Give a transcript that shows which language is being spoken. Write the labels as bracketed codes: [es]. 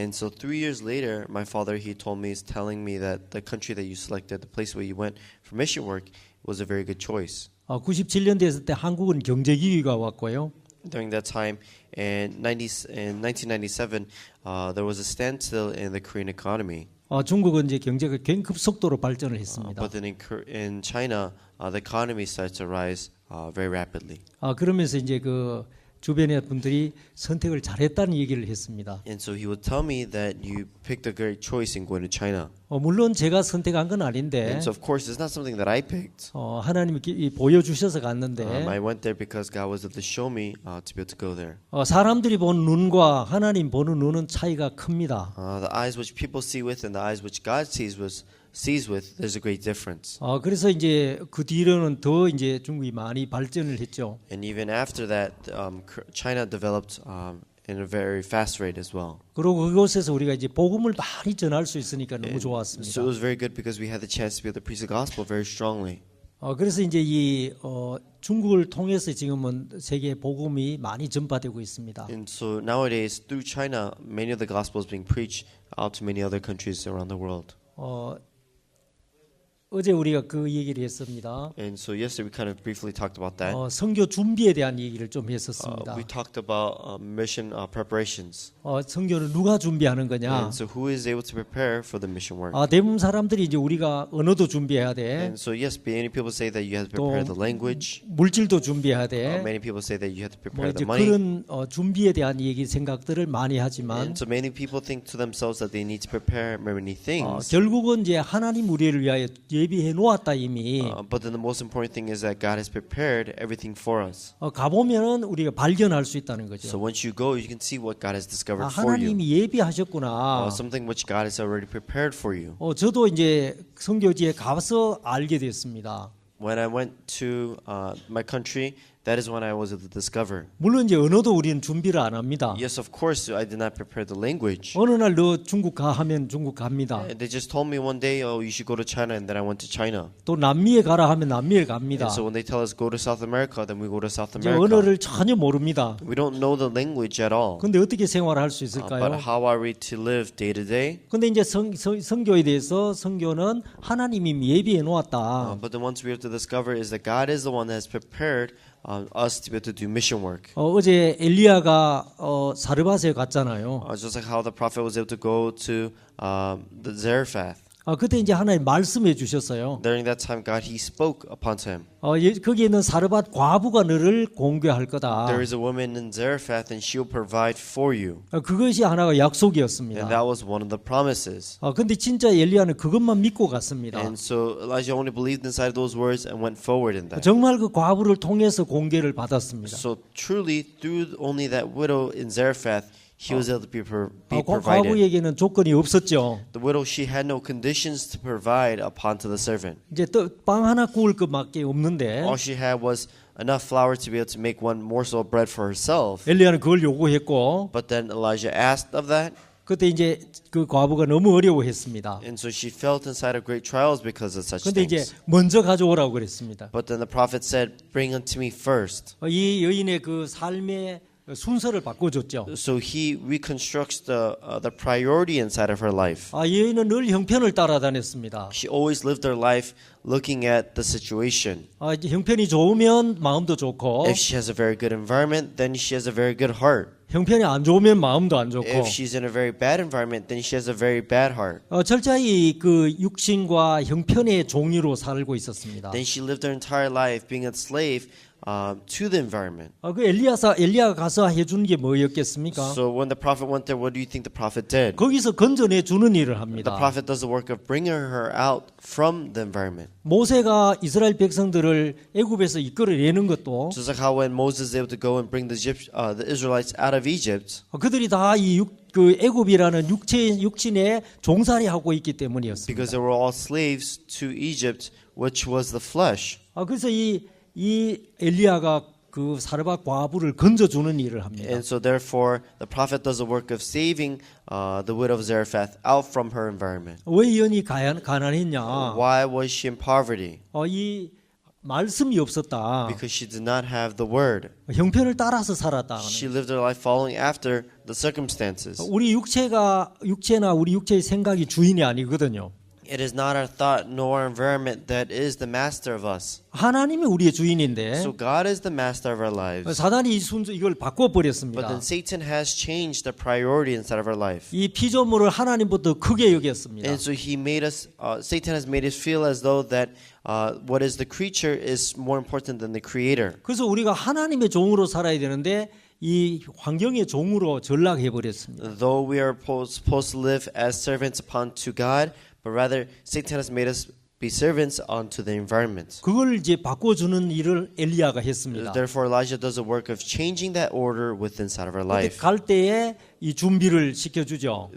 [en] And so 3 years later, my father, he told me, is telling me that the country that you selected, the place where you went for mission work, was a very good choice. [ko] 97년 됐을 때 한국은 경제 위기가 왔고요. [en] During that time, in 1997, there was a standstill in the Korean economy. [ko] 중국은 이제 경제가 급속도로 발전을 했습니다. [en] But then in China, the economy started to rise very rapidly. [ko] 그러면서 이제 그 주변의 분들이 선택을 잘했다는 얘기를 했습니다. [en] And so he would tell me that you picked a great choice in going to China. [ko] 물론 제가 선택한 건 아닌데. [en] And so of course, it's not something that I picked. [ko] 하나님이 보여주셔서 갔는데. [en] I went there because God was able to show me to be able to go there. [ko] 사람들이 보는 눈과 하나님 보는 눈은 차이가 큽니다. [en] The eyes which people see with and the eyes which God sees with, there's a great difference. [ko] 그래서 이제 그 뒤로는 더 이제 중국이 많이 발전을 했죠. [en] And even after that, China developed in a very fast rate as well. [ko] 그리고 그곳에서 우리가 이제 복음을 많이 전할 수 있으니까 너무 [en] So [ko] 좋았습니다. [en] it was very good because we had the chance to be able to preach the gospel very strongly. [ko] 그래서 이제 이 중국을 통해서 지금은 세계 복음이 많이 전파되고 있습니다. [en] And so nowadays, through China, many of the gospel is being preached out to many other countries around the world. [ko] 어제 우리가 그 얘기를 했습니다. [en] And so yesterday we kind of briefly talked about that. [ko] 선교 준비에 대한 얘기를 좀 Uh, 했었습니다. [en] we talked about mission preparations. [ko] 선교를 누가 준비하는 거냐? [en] And so who is able to prepare for the mission work? [ko] 대부분 사람들이 이제 우리가 언어도 준비해야 돼. [en] And so yes, many people say that you have to prepare the language. [ko] 물질도 준비해야 돼. [en] Many people say that you have to 뭐 prepare 이제 the money. [ko] 그런 준비에 대한 얘기 생각들을 많이 하지만 [en] And so many people think to themselves that they need to prepare many things. [ko] 결국은 이제 하나님 우리를 위하여 예비해 놓았다 이미. [en] But then the most important thing is that God has prepared everything for us. [ko] 가보면은 우리가 발견할 수 있다는 거죠. [en] So once you go, you can see what God has discovered for you. [ko] 하나님이 예비하셨구나. [en] Something which God has already prepared for you. [ko] 저도 이제 선교지에 가서 알게 됐습니다. [en] When I went to my country, that is when I was able to discover. [ko] 물론 이제 언어도 우리는 준비를 안 합니다. [en] Yes, of course, I did not prepare the language. [ko] 어느 날 너 중국 가 하면 중국 갑니다. [en] And they just told me one day, oh, you should go to China, and then I went to China. [ko] 또 남미에 가라 하면 남미에 갑니다. [en] And so when they tell us go to South America, then we go to South 이제 America. [ko] 언어를 전혀 모릅니다. [en] We don't know the language at all. [ko] 근데 어떻게 생활할 수 [en] But [ko] 있을까요? [en] how are we to live day to day? [ko] 근데 이제 선교에 대해서 선교는 하나님이 예비해 놓았다. [en] But then once we have to discover is that God is the one that has prepared us to be able to do mission work. [ko] 어제 엘리야가 사르밧에 갔잖아요. [en] Just like how the prophet was able to go to the Zarephath. [ko] 그때 이제 하나님 말씀해 주셨어요. [en] During that time, God, He spoke upon to him. [ko] 거기에 있는 사르밧 과부가 너를 공개할 거다. [en] There is a woman in Zarephath, and she will provide for you. [ko] 그것이 하나가 약속이었습니다. [en] And that was one of the promises. [ko] 근데 진짜 엘리야는 그것만 믿고 갔습니다. [en] And so Elijah only believed inside those words and went forward in that. [ko] 정말 그 과부를 통해서 공개를 받았습니다. [en] So truly, through only that widow in Zarephath, he was able to be provided. [ko] 과부에게는 조건이 없었죠. [en] The widow, she had no conditions to provide upon to the servant. [ko] 이제 빵 하나 구울 것밖에 없는데 [en] All she had was enough flour to be able to make one morsel of bread for herself. [ko] 엘리야는 그걸 요구했고 [en] But then Elijah asked of that, [ko] 그때 이제 그 과부가 너무 어려워했습니다. [en] and so she felt inside of great trials because of such 근데 이제 things. [ko] 먼저 가져오라고 그랬습니다. [en] But then the prophet said, "Bring unto me first." [ko] 이 여인의 그 삶의 순서를 바꿔줬죠. [en] So he reconstructs the priority inside of her life. [ko] 이 여인은 늘 형편을 따라다녔습니다. [en] She always lived her life looking at the situation. [ko] 이제 형편이 좋으면 마음도 좋고 [en] If she has a very good environment, then she has a very good heart. [ko] 형편이 안 좋으면 마음도 안 좋고 [en] If she's in a very bad environment, then she has a very bad heart. [ko] 철저히 그 육신과 형편의 종류로 살고 있었습니다. [en] Then she lived her entire life being a slave to the environment. [ko] 그 엘리야가 가서 해준 게 뭐였겠습니까? [en] So when the prophet went there, what do you think the prophet did? [ko] 거기서 건져내 주는 일을 [en] The [ko] 합니다. [en] prophet does the work of bringing her out from the environment. [ko] 모세가 이스라엘 백성들을 애굽에서 이끌어내는 것도 [en] Just like how when Moses is able to go and bring the Israelites out of Egypt, [ko] 그들이 다 그 애굽이라는 육신에 종살이 하고 있기 때문이었습니다. [en] because they were all slaves to Egypt, which was the flesh. [ko] 그래서 이 엘리야가 그 사르밧 과부를 건져주는 일을 합니다. [en] And so therefore, the prophet does the work of saving the widow of Zarephath out from her environment. [ko] 왜 이 여인이 가난했냐? [en] Why was she in poverty? [ko] 이 말씀이 없었다. [en] Because she did not have the word. [ko] 형편을 따라서 살았다. [en] She lived her life following after the circumstances. [ko] 우리 육체나 우리 육체의 생각이 주인이 아니거든요. [en] It is not our thought nor our environment that is the master of us. [ko] 하나님이 우리의 주인인데 [en] So God is the master of our lives. [ko] 사단이 이걸 [en] But [ko] 바꿔버렸습니다. [en] then Satan has changed the priority inside of our life. [ko] 이 피조물을 하나님부터 크게 여겼습니다. [en] And so he made us, Satan has made us feel as though that what is the creature is more important than the creator. [ko] 그래서 우리가 하나님의 종으로 살아야 되는데 이 환경의 종으로 전락해 버렸습니다. [en] Though we are supposed to live as servants upon to God, but rather Satan has made us be servants unto the environment. [ko] 그걸 이제 바꿔주는 일을 엘리야가 했습니다. [en] Therefore, Elijah does a work of changing that order within inside of our life. [ko] 갈 때에 이 준비를 시켜주죠.